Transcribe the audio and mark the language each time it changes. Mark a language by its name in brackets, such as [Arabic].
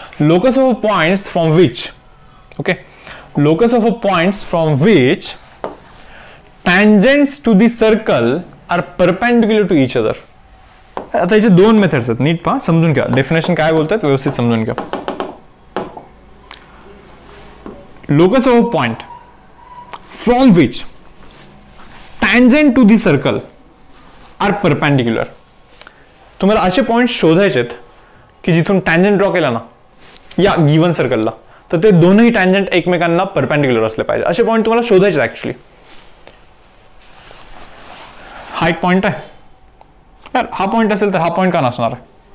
[English] Locus of points from which, okay, locus of points from which tangents to the circle are perpendicular to each other. [Marathi] आता याचे दोन methods आहेत, नीट पहा, समजून घ्या. डेफिनेशन काय बोलतात व्यवस्थित समजून घ्या. [English] locus of a point from which tangent to the circle are perpendicular. [Marathi] तुम्हाला असे पॉइंट शोधायचे आहेत की जिथून टँजंट ड्रॉ केला ना या गिवन सर्कलला, तर ते दोनही टँजंट एकमेकांना परपेंडिक्युलर असले पाहिजे. असे पॉइंट तुम्हाला शोधायचे ऍक्च्युअली. हा एक पॉइंट आहे यार, हा पॉइंट असेल तर हा पॉइंट का नसणार आहे?